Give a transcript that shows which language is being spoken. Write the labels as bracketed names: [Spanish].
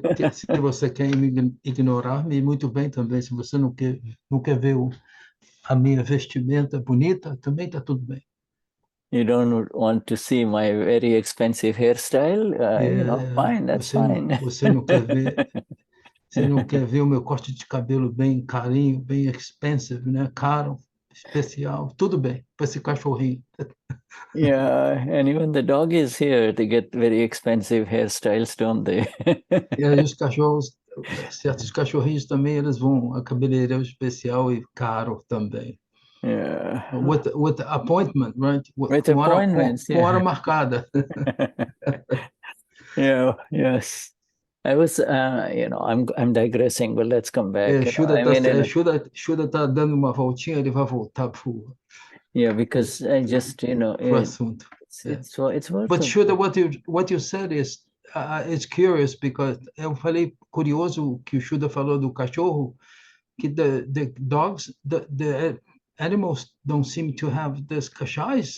[Portuguese] Se você quer ignorar-me, muito bem também. Se você não quer ver a minha vestimenta bonita, também tá tudo bem. [English] You don't want to see my very expensive hairstyle? Fine, that's fine. [Portuguese] Você não quer ver o meu corte de cabelo bem carinho, bem expensive, né? Caro, especial, tudo bem, para esse cachorrinho. [English] Yeah, and even the doggies here, they get very expensive hairstyles, don't they? [Portuguese] E aí os cachorros, certos cachorrinhos também, eles vão a cabeleireiro especial e caro também. Yeah. [English] With appointment, right? With appointments, [Portuguese] com hora marcada. Yeah, yes. [English] I was, I'm digressing, but let's come back. [Portuguese] Shuddha está dando uma voltinha, ele vai voltar pro. [English] Yeah, because I just, [Portuguese] pro assunto. [English] It's worth. But Shuddha, what you said is, it's curious, because [Portuguese] eu falei curioso que o Shuddha falou do cachorro, que [English] the dogs, the animals don't seem to have this kashais.